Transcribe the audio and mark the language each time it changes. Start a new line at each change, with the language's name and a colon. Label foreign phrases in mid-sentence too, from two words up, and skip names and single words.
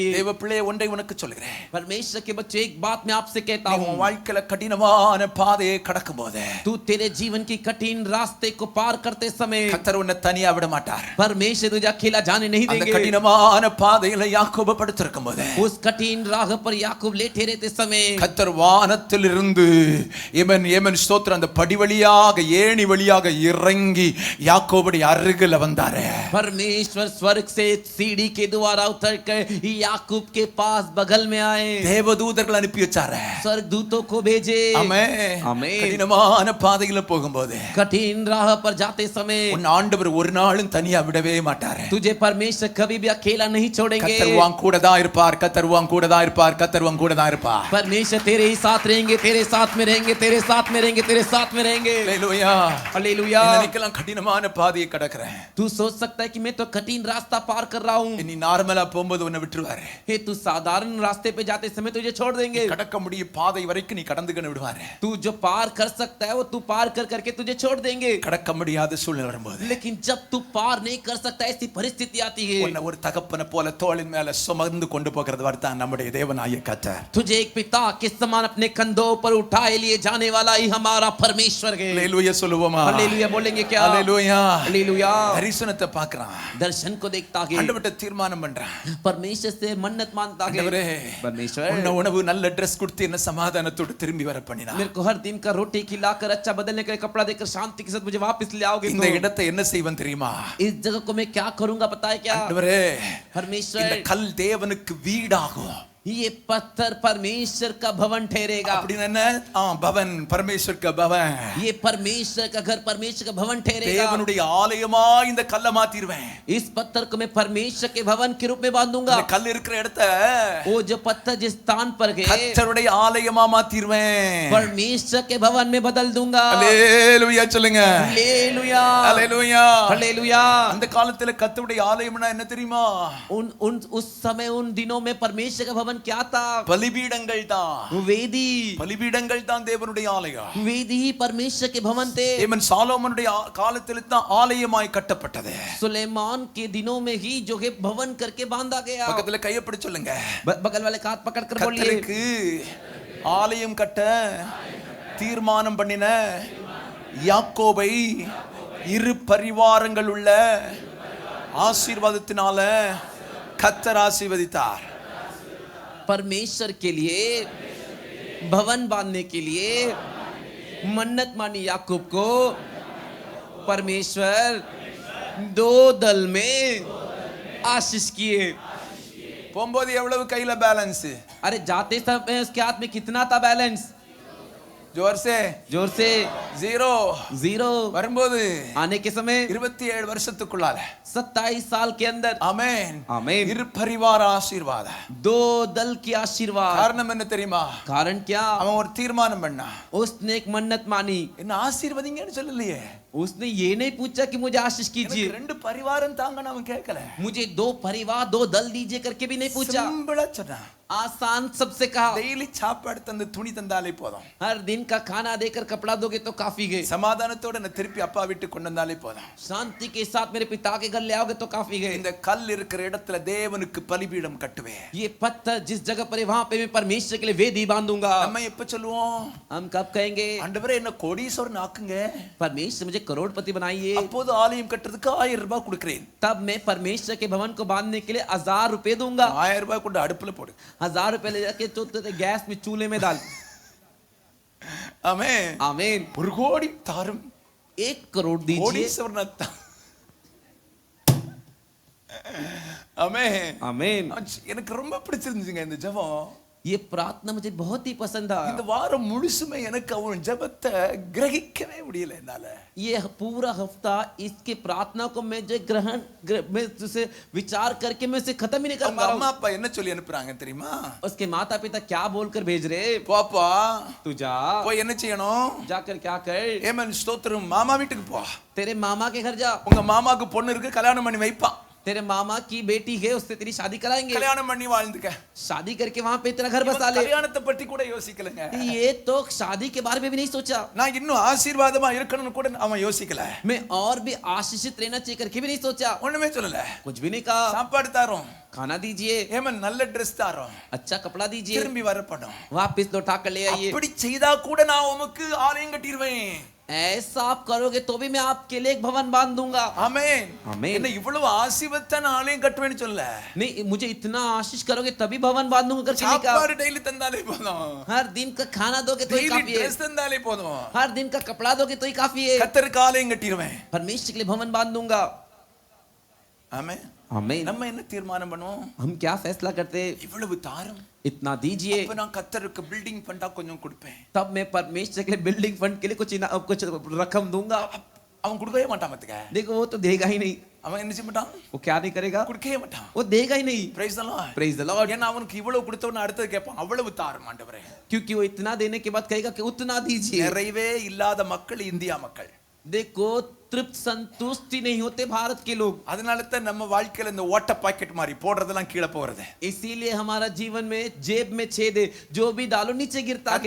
Tamil: தேவ பிள்ளை ஒன்றை உனக்கு சொல்கிறேன்.
Hindi: परमेश्वर के बच्चे एक बात मैं आपसे कहता
Tamil: நீ
Hindi: हूँ।
Tamil: உன் வாழ்க்கையில கடினமான பாதையை கடக்கும்போது
Hindi: तू तेरे जीवन की कठिन रास्ते को पार करते समय
Tamil: கர்த்தர் உன்னை தனியா விட மாட்டார்.
Hindi: परमेश्वर तुझे अकेला जाने नहीं
Tamil: அந்த
Hindi: देंगे।
Tamil: கடினமான பாதையில யாக்கோபு படுத்திருக்கும் போது
Hindi: उस कठिन राह पर याकूब लेटे रहते समय
Tamil: கர்த்தர் வானத்திலிருந்து ஏமன் ஸ்தோத்திரம் அந்த படி வழியாக ஏணி வழியாக இறங்கி யாக்கோபுடைய அருகில வந்தாரே.
Hindi: परमेश्वर स्वर्ग से सीढ़ी के द्वारा उतर कर याकूब के पास बगल में आए।
Tamil: தேவதூதர்கள் அனுப்பி வச்சாரே.
Hindi: स्वर्गदूतों को भेजे।
Tamil: ஆமென்.
Hindi: ஆமென்।
Tamil: கடினமான பாதையில போகும்போது
Hindi: कठिन राह पर जाते समय
Tamil: உன் ஆண்டவர் ஒரு நாளும் தனியா விடவே மாட்டார்.
Hindi: तुझे परमेश्वर कभी भी अकेला नहीं छोड़ेंगे।
Tamil: கர்த்தர் உன் கூட தான் இருப்பார். கர்த்தர் உன் கூட தான் இருப்பார். கர்த்தர் உன் கூட தான் இருப்பார்.
Hindi: परमेश्वर तेरे ही साथ रहेंगे, तेरे साथ में रहेंगे, तेरे साथ में रहेंगे, तेरे साथ में रहेंगे।
Tamil: ஹalleluya.
Hindi: हालेलुया।
Tamil: நினைக்கலாம் கடினமான பாதையை கடக்கிறேன்.
Hindi: तू सोच सकता है कि मैं तो कठिन रास्ता पार कर रहा हूँ।
Tamil: நீ நார்மலா போகும்போது உன்னை விட்டுருவாரு.
Hindi: हे तू साधारण रास्ते पे जाते समय तुझे छोड़ देंगे।
Tamil: கடக்க முடிய பாதை வரைக்கும் நீ கடந்துக்கன்னு விடுவாரு.
Hindi: तू जो पार कर सकता है वो तू पार कर करके तुझे छोड़ देंगे।
Tamil: கடக்க முடியாத சூழ்நிலை வரும்போது
Hindi: लेकिन जब तू पार नहीं कर सकता ऐसी परिस्थिति आती है,
Tamil: உன்னை ஒரு தகப்பனை போல தோளின் மேல சுமந்து கொண்டு போகிறவர் தான் நம்முடைய தேவனாகிய கர்த்தர்.
Hindi: तुझे एक पिता के समान अपने कंधों पर उठाए लिए जाने वाला ही हमारा परमेश्वर है।
Tamil: ஹalleluya சொல்லுவோமா?
Hindi: हालेलुया बोलेंगे क्या?
Tamil: ஹalleluya.
Hindi: हालेलुया।
Tamil: தரிசனத்தை பார்க்கறான்.
Hindi: दर्शन को देखता है,
Tamil: ஆண்டவர்ட்ட தீர்மானம் பண்றான்.
Hindi: परमेश्वर से मन्नत मानता है।
Tamil: ஆண்டவரே,
Hindi: परमेश्वर
Tamil: உன்னை உணவு நல்ல Dress கொடுத்து என்ன சமாதானத்தோடு திரும்பி வர பண்ணினா.
Hindi: मेरे को हर दिन का रोटी खिलाकर अच्छा बदलने का कपड़ा देकर शांति के साथ मुझे वापस ले आओगे
Tamil: இந்த
Hindi: तो
Tamil: இடத்தை என்ன செய்வன் தெரியுமா?
Hindi: इस जगह को मैं क्या करूंगा पता है क्या?
Tamil: ஆண்டவரே,
Hindi: परमेश्वर
Tamil: இந்த கல் தேவனுக்கு வீடாகும்.
Hindi: ये पत्थर परमेश्वर का भवन ठहरेगा.
Tamil: அப்படின்னு என்ன? பவன்,
Hindi: परमेश्वर का भवन. ये परमेश्वर का घर, परमेश्वर का भवन ठहरेगा.
Tamil: தேவனுடைய ஆலயமா இந்த கல்லை மாத்திடுவேன்.
Hindi: इस पत्थर को मैं परमेश्वर के भवन के रूप में बांधूंगा.
Tamil: இந்த கல் இருக்கிற இடத்த
Hindi: वो जो पत्थर जिस स्थान पर गए
Tamil: கர்த்தருடைய ஆலயமா மாத்திடுவேன்.
Hindi: परमेश्वर के भवन में बदल दूंगा.
Tamil: அல்லேலூயா சொல்லுங்க.
Hindi: हालेलुया,
Tamil: அல்லேலூயா.
Hindi: हालेलुया.
Tamil: அந்த காலத்துல கர்த்தருடைய ஆலயம்னா என்ன தெரியுமா?
Hindi: उस समय उन दिनों में परमेश्वर का भवन क्या था?
Tamil: பலிபீடங்கள் தான்.
Hindi: वेदी,
Tamil: பலிபீடங்கள் தான் தேவனுடைய ஆலயம்.
Hindi: वेदी ही परमेश्वर के भवन थे.
Tamil: ஏமன் சாலோமோனுடைய காலத்தில் தான் ஆலயமாய் கட்டப்பட்டது.
Hindi: सुलेमान के दिनों में ही जो है भवन करके बांधा गया.
Tamil: பக்கத்துல கையை பிடிச்சு சொல்லுங்க.
Hindi: बगल वाले का हाथ पकड़ कर बोलिए,
Tamil: கர்த்தருக்கு ஆலயம் கட்ட தீர்மானம் பண்ணின யாக்கோபை இரு பரிவாரங்கள் உள்ள ஆசீர்வாதத்தினால கர்த்தர் ஆசீர்வதித்தார்.
Hindi: परमेश्वर के लिए भवन बांधने के लिए मन्नत मानी याकूब को परमेश्वर दो दल में आशीष किए.
Tamil: போகும்போது எவ்வளவு கையில பேலன்ஸ்?
Hindi: अरे जाते समय उसके हाथ में कितना था बैलेंस? जोर से जीरो. जीरो.
Tamil: வரும்போது
Hindi: आने के समय
Tamil: 27 வருஷத்துக்குள்ளால
Hindi: 27 साल के अंदर.
Tamil: ஆமென்.
Hindi: आमीन.
Tamil: இரு பரிவார ஆசீர்வாதம்.
Hindi: दो दल की आशीर्वाद.
Tamil: காரணம் என்ன தெரியுமா?
Hindi: कारण क्या?
Tamil: அவன் ஒரு தீர்மானம் பண்ணா.
Hindi: उसने एक मन्नत मानी.
Tamil: என்ன ஆசீர்வதிங்கன்னு சொல்லலையே.
Hindi: उसने ये नहीं पूछा कि मुझे आशीष कीजिए.
Tamil: ரெண்டு பரிவாரம் தாங்கன்னு அவன் கேட்கல.
Hindi: मुझे दो परिवार, दो दल दीजिए करके भी नहीं पूछा.
Tamil: சிம்பிளா சொன்னா.
Hindi: आसान सबसे कहा.
Tamil: டெய்லி சாப்பாடு தந்து துணி தந்தாலே போதும்.
Hindi: हर दिन का खाना देकर कपड़ा दोगे तो काफी है.
Tamil: சமாதானத்தோட நான் திருப்பி அப்பா வீட்டுக்கு கொண்டு வந்தாலே போதும்.
Hindi: शांति के साथ मेरे पिता के घर ले आओगे तो काफी है.
Tamil: இந்த கல் இருக்கிற இடத்துல தேவனுக்கு பலிபீடம் கட்டுவேன்.
Hindi: ये पत्थर जिस जगह पर है वहां पे मैं परमेश्वर के लिए वेदी बांधूंगा.
Tamil: நம்ம எப்ப சொல்லுவோம்?
Hindi: हम कब कहेंगे
Tamil: ஆண்டவரே என்ன கோடீஸ்வரன் ஆக்குங்க.
Hindi: परमेश्वर मुझे करोड़पति बनाइए.
Tamil: அப்போது ஆலயம் கட்டுறதுக்கு 1000 ரூபாய் கொடுக்கிறேன்.
Hindi: तब मैं परमेश्वर के भवन को बांधने के लिए 1000 रुपए दूंगा.
Tamil: 1000 ரூபாய் கொண்டு அடுப்புல போடு.
Hindi: 1000 रुपए ले जाके तो गैस में चूल्हे में डाल.
Tamil: ஆமென்.
Hindi: आमीन.
Tamil: 1 கோடி தாரும்.
Hindi: 1 करोड़ दीजिए.
Tamil: கோடீஸ்வரன் ஆமென்.
Hindi: आमीन.
Tamil: எனக்கு ரொம்ப பிடிச்சிருந்துச்சுங்க இந்த ஜெபம்.
Hindi: ये प्रार्थना मुझे बहुत ही पसंद है.
Tamil: இந்த வாரம் முழுசுமே எனக்கு அவன் ஜெபத்தை கிரகிக்கவே முடியல என்னால.
Hindi: ये पूरा हफ्ता इसके प्रार्थना को मैं जो ग्रहण मैं उसे विचार करके मैं उसे खत्म ही नहीं कर पा रहा हूं.
Tamil: அம்மா அப்பா என்ன சொல்லி அனுப்புறாங்க தெரியுமா?
Hindi: उसके माता पिता क्या बोलकर भेज रहे?
Tamil: பாப்பா
Hindi: तू जा.
Tamil: போய் என்ன செய்யணும்?
Hindi: जाकर क्या कर?
Tamil: ஏமன் ஸ்தோத்திரம். மாமா வீட்டுக்கு போ.
Hindi: तेरे मामा के घर जा.
Tamil: உங்க மாமாக்கு பொண்ணு இருக்கு, கல்யாணம் பண்ணி வைப்பான்.
Hindi: तेरे मामा की बेटी है, उससे तेरी शादी कराएंगे.
Tamil: கல்யாணம் பண்ணி வாழ்ந்துக்க.
Hindi: शादी करके वहां पे तेरा घर बसा ले.
Tamil: கல்யாணத்தை பத்தி கூட யோசிக்கலங்க.
Hindi: ये तो शादी के बारे में भी नहीं सोचा.
Tamil: நான் இன்னும் ஆசீர்வாதமா இருக்கணும்னு கூட அவன் யோசிக்கல.
Hindi: मैं और भी आशीषित रहना चाहिए करके भी नहीं सोचा.
Tamil: ஒண்ணுமே சொல்லல.
Hindi: कुछ भी नहीं कहा.
Tamil: சாப்பாடு தாரோம்,
Hindi: खाना दीजिए,
Tamil: ஏமன் நல்ல Dress தாரோம்,
Hindi: अच्छा कपड़ा दीजिए,
Tamil: திரும்பி வரப்படும்.
Hindi: वापस लौटा कर ले आइए.
Tamil: அப்படி செய்தா கூட நான் உமக்கு ஆலயம் கட்டிடுவேன்.
Hindi: ऐसा आप करोगे तो भी मैं आपके लिए एक भवन बांध दूंगा.
Tamil: ஆமென். ஆமென். என்ன இவ்வளவு ஆசீர்வாதத்தை நான் ஆலயம் கட்டுவேன்னு சொல்லல.
Hindi: नहीं, मुझे इतना आशीष करोगे तभी भवन बांध दूंगा करके नहीं कहा.
Tamil: சாப்பாடு டெய்லி தந்தாலே போதும்.
Hindi: हर दिन का खाना दोगे तो ही
Tamil: டெய்லி
Hindi: काफी है.
Tamil: Dress தந்தாலே போதும்.
Hindi: हर दिन का कपड़ा दोगे तो ही काफी है.
Tamil: கர்த்தருக்கு ஆலயம் கட்டிடுவேன்.
Hindi: परमेश्वर के लिए भवन बांध दूंगा.
Tamil: ஆமென்.
Hindi: आमीन.
Tamil: நம்ம என்ன தீர்மானம் பண்ணுவோம்?
Hindi: हम क्या फैसला करते?
Tamil: இவ்வளவு தாரும்.
Hindi: इतना दीजिए.
Tamil: அப்ப நான் கர்த்தருக்கு
English: building fund
Tamil: கொஞ்சம் கொடுப்பேன்.
Hindi: तब मैं परमेश्वर के लिए
English: building fund
Hindi: के लिए कुछ रकम दूंगा.
Tamil: அவன் கொடுக்கவே மாட்டான் மத்துக்க.
Hindi: देखो वो तो देगा ही नहीं.
Tamil: அவன் என்ன செய்ய மாட்டான்?
Hindi: वो क्या नहीं करेगा?
Tamil: கொடுக்கவே माட்டான்.
Hindi: वो देगा ही नहीं.
English: Praise the Lord. Praise the Lord.
Tamil: ஏன்னா அவனுக்கு இவ்வளவு கொடுத்தவன அடுத்து கேட்பான், அவ்வளவு தாரும் ஆண்டவரே.
Hindi: क्योंकि वो इतना देने के बाद कहेगा कि उतना दीजिए.
Tamil: நிறைவே இல்லாத மக்கள் இந்தியா மக்கள்.
Hindi: देखो तृप्त संतुष्टि नहीं होते भारत के लोग.
Tamil: அதனால தான் நம்ம வாழ்க்கையில இந்த ஓட்ட பாக்கெட் மாதிரி போடுறதெல்லாம் கீழ போறது.
Hindi: इसीलिए हमारा जीवन में जेब में छेद है, जो भी डालो नीचे गिरता है.